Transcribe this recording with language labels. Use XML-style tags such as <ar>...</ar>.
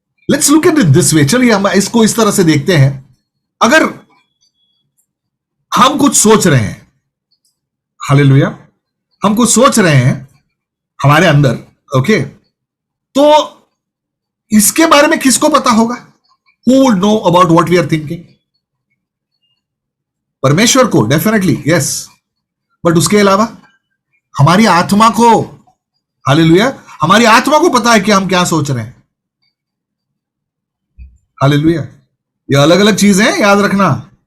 <en>Let's look at it this way.</en> <hi>चलिए हम इसको इस तरह से देखते हैं। अगर हम कुछ सोच रहे हैं, हालेलुया, हम कुछ सोच रहे हैं हमारे अंदर, ओके, तो इसके बारे में किसको पता होगा?</hi> <en>Who would know about what we are thinking?</en> <hi>परमेश्वर को,</hi> <en>definitely yes, but</en> <hi>उसके अलावा हमारी आत्मा को, हालेलुया, हमारी आत्मा को पता है कि हम क्या सोच रहे हैं। हालेलुया। ये अलग अलग चीजें हैं, याद रखना।</hi>